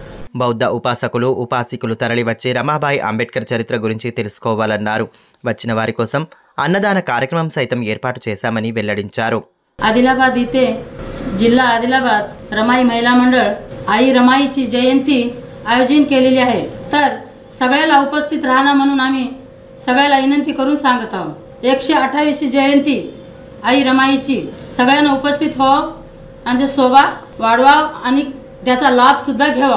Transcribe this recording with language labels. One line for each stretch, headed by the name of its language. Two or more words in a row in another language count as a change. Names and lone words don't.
Telugu: బౌద్ధ ఉపాసకులు ఉపాసికులు తరలివచ్చి రమాబాయి అంబేద్కర్ చరిత్ర గురించి తెలుసుకోవాలన్నారు. వచ్చిన వారి కోసం అన్నదాన కార్యక్రమం సైతం ఏర్పాటు చేశామని వెల్లడించారు.
Marathi: आदिलाबाद इथे जिल्हा आदिलाबाद रमाई महिला मंडळ आई रमाईची जयंती आयोजन केलेली आहे. तर सगळ्याला उपस्थित राहणं म्हणून आम्ही सगळ्याला विनंती करून सांगत आहोत. 128वी जयंती आई रमाईची सगळ्यांना उपस्थित व्हावं आणि शोभा वाढवावं आणि त्याचा लाभ सुद्धा घ्यावा.